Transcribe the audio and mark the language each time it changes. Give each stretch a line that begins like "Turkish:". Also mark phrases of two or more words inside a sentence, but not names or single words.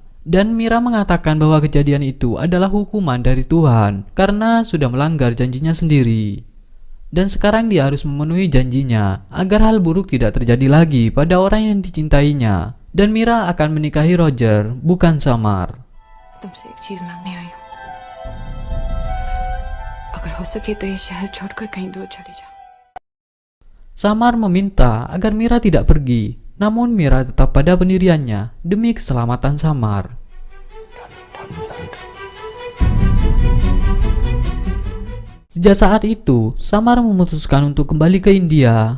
Indonesian: Dan Mira mengatakan bahwa kejadian itu adalah hukuman dari Tuhan karena sudah melanggar janjinya sendiri. Dan sekarang dia harus memenuhi janjinya agar hal buruk tidak terjadi lagi pada orang yang dicintainya. Dan Mira akan menikahi Roger, bukan Samar.
Hindi: तुमसे एक चीज मांगने आई हूँ। अगर हो सके तो ये शहर छोड़कर कहीं दूर चली जाओ।
Indonesian: Samar meminta agar Mira tidak pergi, namun Mira tetap pada pendiriannya demi keselamatan Samar. Sejak saat itu, Samar memutuskan untuk kembali ke India.